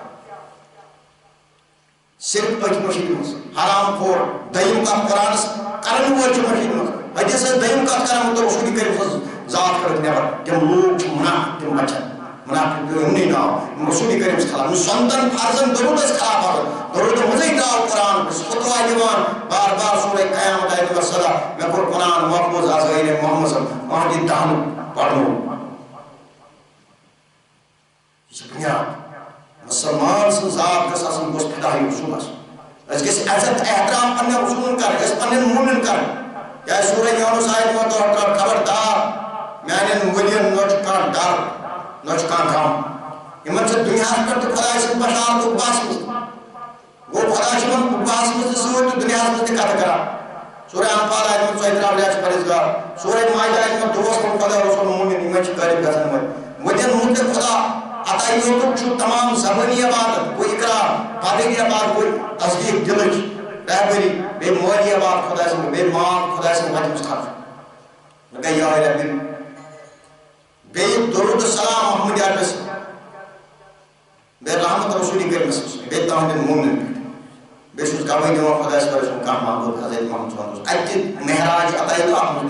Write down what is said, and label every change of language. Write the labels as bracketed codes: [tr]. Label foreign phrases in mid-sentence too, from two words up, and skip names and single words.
[ks] صرف أتھۍ مٔشیٖدِ منٛز حرام کھور دوٚیِم کتھ قرآنس کرن وٲلۍ چھِ مٔشیٖدِ منٛز حدیث ٲسۍ دوٚیِم کتھ کران مطلب رسوٗلِ کٔرِم سٕنٛز ذات کٔڑٕکھ نٮ۪بر تِم لوٗکھ چھِ مُنافِق تِم بچن مُنافِق پیوٚو یِمنٕے ناو یِم رسوٗلِ کٔرِمس خلاف یِم سۄنتن فرضن درود ٲسۍ خلاف آسان درودٕ منٛزٕے درٛاو قرآن فتوا دِوان بار بار سورہ قیامت آیت نمبر 17 مےٚ کوٚر قرآن محفوظ آز گٔے محمد صٲب مہدی دہنُک پرنوو یہِ چھِ بُنیاد مسلمان سٕنٛز ذات گٔژھ آسٕنۍ گوٚژھ فِداہی رسوٗل آسُن أسۍ گٔژھۍ عزت احترام پننٮ۪ن رسوٗلن کرٕنۍ أسۍ پننٮ۪ن موٗمِن کرٕنۍ کیٛازِ سورہ یوٗنُس آیت نمبر 2 خبردار میانٮ۪ن ؤلین نہ چھُ کانٛہہ ڈر نہ چھُ کانٛہہ غم یِمن چھِ دُنیاہس پٮ۪ٹھ تہِ خۄداے سٕنٛز بشارت اُباس منٛز گوٚو خۄدا چھُ یِمن اُباس منٛز تہِ سۭتۍ تہٕ دُنیاہس منٛز تہِ کتھٕ کران سورہ انفال آیت نمبر 34 چھِ پرہیزگار سورہ مائدہ آیت نمبر 2 منٛز خۄدا رسول موٗمِن یِمے چھِ غٲلب گژھن وٲلۍ ؤلین مُتعلق خۄدا عطا یوتُک چھُ تمام زبٲنی عبادت گوٚو اقرار بدنی عبادت گوٚو تصدیٖق دِلٕچ رہبری بیٚیہِ مٲلی عبادت خۄداے سٕنٛز بیٚیہِ مال خۄداے سٕنٛدِ وتہِ منٛز خرچ وۄنۍ گٔے یِہوٚے رہبری بیٚیہِ درود سلام محمد عربس بیٚیہِ رحمت رسوٗلِ کٔرِمس بیٚیہِ تُہنٛدٮ۪ن موٗمنن پٮ۪ٹھ بیٚیہِ چھُس گوٲہی دِوان خۄداے صٲبَس سُنٛد کانٛہہ محبوٗب حضرت محمد [ar] صلی اللہ علیہ وسلم [ks] اَتہِ تہِ معراج عطا یوت اَتھ منٛز